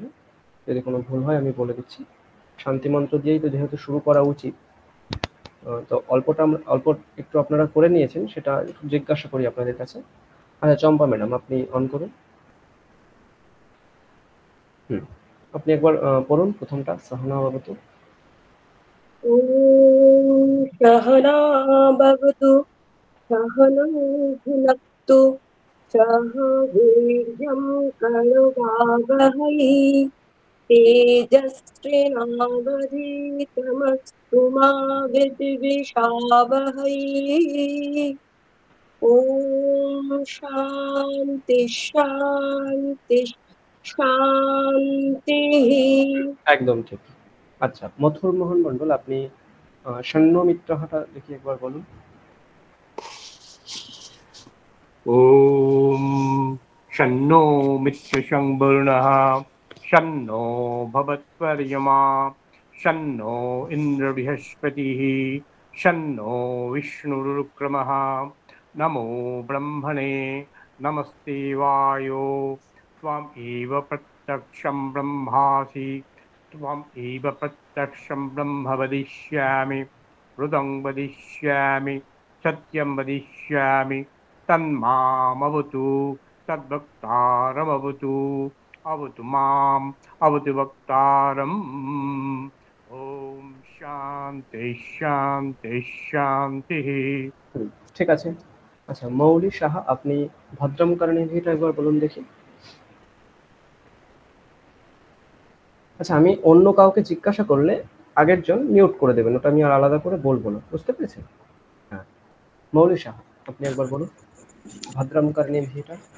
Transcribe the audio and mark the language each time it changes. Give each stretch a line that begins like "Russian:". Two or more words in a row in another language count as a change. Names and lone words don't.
Bangla: যদি কোনো ভুল হয় আমি বলে দিচ্ছি। শান্তি মন্ত্র দিয়েই তো যেহেতু শুরু করা উচিত, তো অল্প একটু আপনারা করে নিয়েছেন, সেটা একটু জিজ্ঞাসা করি আপনাদের কাছে। আচ্ছা চম্পা ম্যাডাম, আপনি অন করুন। আপনি একবার পড়ুন প্রথমটা,
Sanskrit: সহনা ভবতু। ওম সহনা ভবতু सहनौ भुनक्तु सह वीर्यं करवावहै तेजस्विनावधीतमस्तु मा विद्विषावहै ओम शांति शांति শান্তি।
Bangla: একদম ঠিক। আচ্ছা, মথুর মোহন মন্ডল, আপনি ষণ্মিত্রহাটা দেখি একবার বলুন।
Sanskrit: ওম শন্নো মিত্রশং বরুণঃ শন্নো ভবৎপর্যমা শন্নো ইন্দ্র বৃহস্পতিঃ শন্নো বিষ্ণুরুক্রমঃ নমো ব্রহ্মণে নমস্তে वायो त्वमेव प्रत्यक्षं ब्रह्मासि त्वमेव प्रत्यक्षं ब्रह्म वदिष्यामि ऋतं वदिष्यामि सत्यं वदिष्यामि तन्मामवतु तद्वक्तारमवतु अवतु माम् अवतु वक्तारम्। ओम शांति शांति शांति।
Bangla: ঠিক আছে। আচ্ছা, মৌলি সাহা, আপনি ভদ্রম কর্ণেভিটা একবার বলুন দেখি। আচ্ছা, আমি অন্য কাউকে জিজ্ঞাসা করলে আগের জন মিউট করে দেবেন, ওটা আমি আর আলাদা করে বলবো না, বুঝতে পেরেছেন? হ্যাঁ, মৌলি সাহা, আপনি একবার বলুন ভদ্রম কর্ণেভিটা।